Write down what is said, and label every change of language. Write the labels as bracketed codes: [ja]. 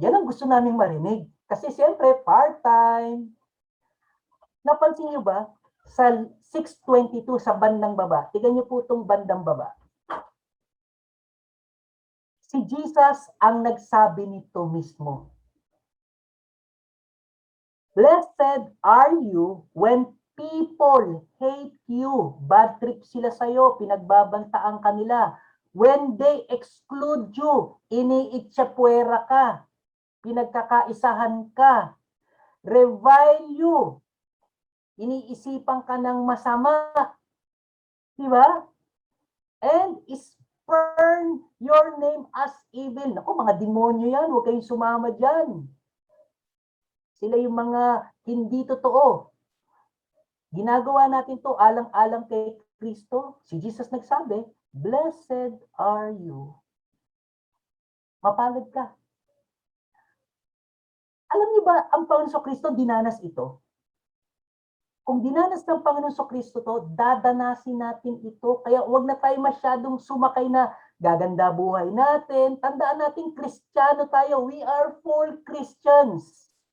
[tl] Yan ang gusto naming marinig. Kasi siyempre, part-time. Napansin niyo ba? Sa 6:22 sa bandang baba, tignan niyo po itong bandang baba. Si Jesus ang nagsabi nito mismo. [en] Blessed are you when people hate you. [tl] Bad trip sila sa'yo, pinagbabantaan kanila. [en] When they exclude you, [tl] iniitsyapuera ka, pinagkakaisahan ka, [en] revile you, [tl] iniisipan ka ng masama. Diba? [en] And spurn your name as evil. [tl] Naku, mga demonyo yan, huwag kayong sumama dyan. Sila yung mga hindi totoo. Ginagawa natin to alang-alang kay Kristo. Si Jesus nagsabi, [en] blessed are you. [tl] Mapalad ka. Alam niyo ba, ang Panginoon Kristo dinanas ito? Kung dinanas ng Panginoon Kristo to, dadanasin natin ito. Kaya huwag na tayo masyadong sumakay na gaganda buhay natin. Tandaan natin, Kristiyano tayo. [en] We are full Christians.